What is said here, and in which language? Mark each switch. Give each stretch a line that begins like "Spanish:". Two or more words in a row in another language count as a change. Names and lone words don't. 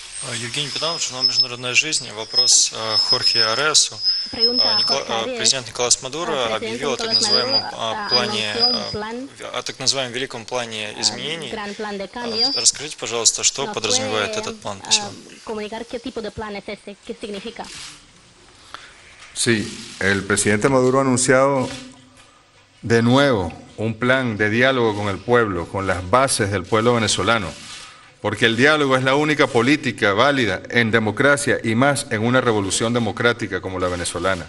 Russian: Евгений Петрович, журнал «Международная жизнь». Вопрос Хорхе Аресу. Президент Николас Мадуро объявил о так называемом великом плане изменений. Расскажите, пожалуйста, что подразумевает этот план?
Spanish: Sí, el presidente Maduro ha anunciado de nuevo un plan de diálogo con el pueblo, con las bases del pueblo venezolano, porque el diálogo es la única política válida en democracia y más en una revolución democrática como la venezolana.